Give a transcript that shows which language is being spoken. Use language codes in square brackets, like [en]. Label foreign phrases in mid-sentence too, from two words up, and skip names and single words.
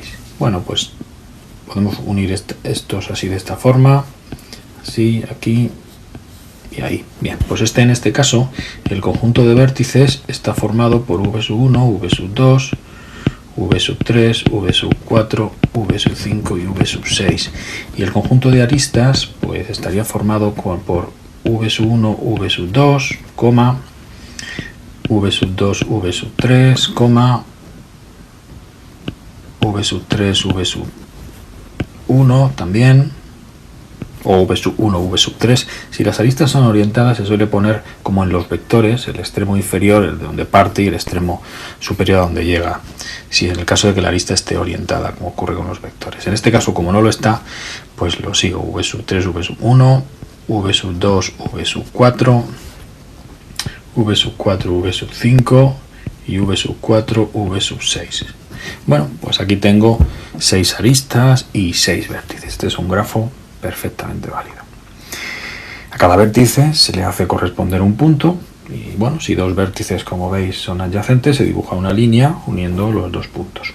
[es] Bueno, pues podemos unir estos así de esta forma, así, aquí y ahí. Bien, pues en este caso el conjunto de vértices está formado por V1, V2, V3, V4, V5 y V6. Y el conjunto de aristas pues estaría formado por V1, V2, V2, V3, V3, V1 también, o V1, V3. Si las aristas son orientadas, se suele poner como en los vectores, el extremo inferior, el de donde parte, y el extremo superior a donde llega, si en el caso de que la arista esté orientada, como ocurre con los vectores. En este caso, como no lo está, pues lo sigo: V3, V1, V2, V4, V4, V5 y V4, V6. Bueno, pues aquí tengo 6 aristas y 6 vértices. Este es un grafo perfectamente válido. A cada vértice se le hace corresponder un punto y bueno, si dos vértices, como veis, son adyacentes, se dibuja una línea uniendo los dos puntos.